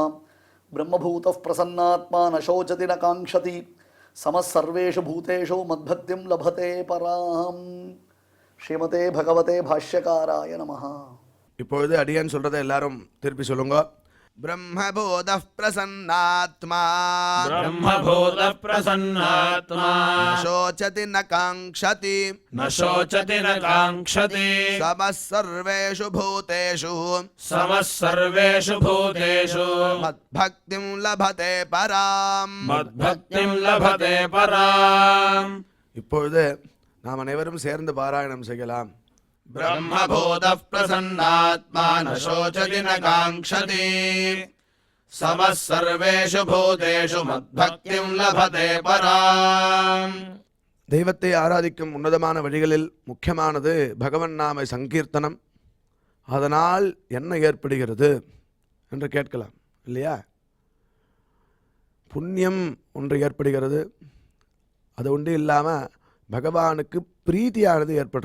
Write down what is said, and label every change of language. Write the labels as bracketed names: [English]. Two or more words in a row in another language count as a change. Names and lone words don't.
[Sanskrit] ब्रह्मभूत प्रसन्नात्मा न शोचति न काङ्क्षति समः सर्वेषु भूतेषु मद्भक्तिं लभते पराम्. श्रीमते भगवते भाष्यकाराय नमः. [Tamil] இப்பொழுது அடியான் சொல்றதை எல்லாரும் திருப்பி சொல்லுங்க. [Sanskrit] ब्रह्मभूत प्रसन्नात्मा ब्रह्मभूत प्रसन्नात्मा न शोचति न काङ्क्षति न शोचति न काङ्क्षति समः सर्वेषु भूतेषु समः सर्वेषु भूतेषु मद्भक्तिं लभते पराम्. मद्भक्तिं लभते पराम्. [Tamil] இப்பொழுது நாம் அனைவரும் சேர்ந்து பாராயணம் செய்யலாம். [Sanskrit] ब्रह्मभूत प्रसन्नात्मा न शोचति न काङ्क्षति समः सर्वेषु भूतेषु मद्भक्तिं लभते पराम्. [Tamil] தெய்வத்தை ஆராதிக்கும் உன்னதமான வழிகளில் முக்கியமானது பகவன் நாம சங்கீர்த்தனம். அதனால் என்ன ஏற்படுகிறது என்று கேட்கலாம் இல்லையா? புண்ணியம் ஒன்று ஏற்படுகிறது. அது ஒன்று இல்லாமல் பகவானுக்கு பிரீத்தியானது ஏற்படுறது.